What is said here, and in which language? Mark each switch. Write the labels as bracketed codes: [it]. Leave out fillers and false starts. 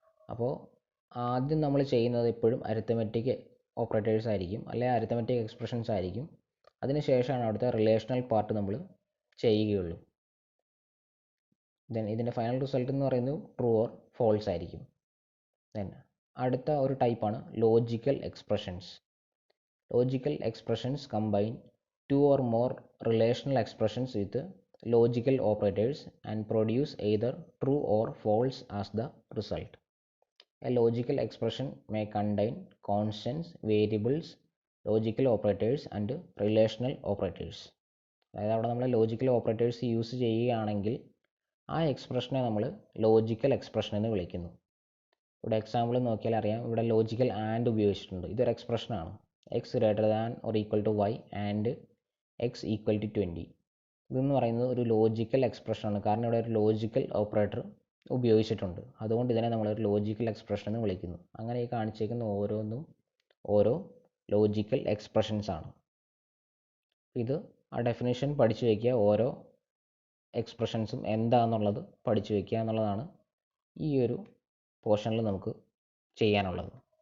[ml] അപ്പോൾ ആദ്യം നമ്മൾ ചെയ്യുന്നത് എപ്പോഴും അരിത്തമെറ്റിക് ഓപ്പറേറ്റേഴ്സ് ആയിരിക്കും, അല്ലെങ്കിൽ അരിത്തമെറ്റിക് എക്സ്പ്രഷൻസ് ആയിരിക്കും. അതിനുശേഷമാണ് അവിടുത്തെ റിലേഷണൽ പാർട്ട് നമ്മൾ ചെയ്യുകയുള്ളൂ. ദെൻ ഇതിൻ്റെ ഫൈനൽ റിസൾട്ട് എന്ന് പറയുന്നത് [en] true or false [ml] ആയിരിക്കും. ദെൻ അടുത്ത ഒരു ടൈപ്പാണ് logical expressions. [en] Logical expressions combine two or more relational expressions with logical operators and produce either true or false as the result. A logical expression may contain constants, variables, logical operators and relational operators. [ml] അതായത് അവിടെ നമ്മൾ logical operators use ചെയ്യുകയാണെങ്കിൽ ആ എക്സ്പ്രഷനെ നമ്മൾ logical expression എന്ന് വിളിക്കുന്നു. ഇവിടെ example നോക്കിയാൽ അറിയാം, ഇവിടെ ലോജിക്കൽ ആൻഡ് ഉപയോഗിച്ചിട്ടുണ്ട്. ഇതൊരു എക്സ്പ്രഷനാണ്. [en] x greater than or equal to y and x equal to 20. [ml] ഇതെന്ന് പറയുന്നത് ഒരു ലോജിക്കൽ എക്സ്പ്രഷനാണ്. കാരണം ഇവിടെ ഒരു ലോജിക്കൽ ഓപ്പറേറ്റർ ഉപയോഗിച്ചിട്ടുണ്ട്. അതുകൊണ്ട് ഇതിനെ നമ്മളൊരു ലോജിക്കൽ എക്സ്പ്രഷൻ എന്ന് വിളിക്കുന്നു. അങ്ങനെ ഈ കാണിച്ചിരിക്കുന്ന ഓരോന്നും ഓരോ ലോജിക്കൽ എക്സ്പ്രഷൻസ് ആണ്. ഇത് ആ ഡെഫിനേഷൻ പഠിച്ചു വയ്ക്കുക, ഓരോ എക്സ്പ്രഷൻസും എന്താണെന്നുള്ളത് പഠിച്ചു വയ്ക്കുക എന്നുള്ളതാണ് ഈ ഒരു പോർഷനിൽ നമുക്ക് ചെയ്യാനുള്ളത്.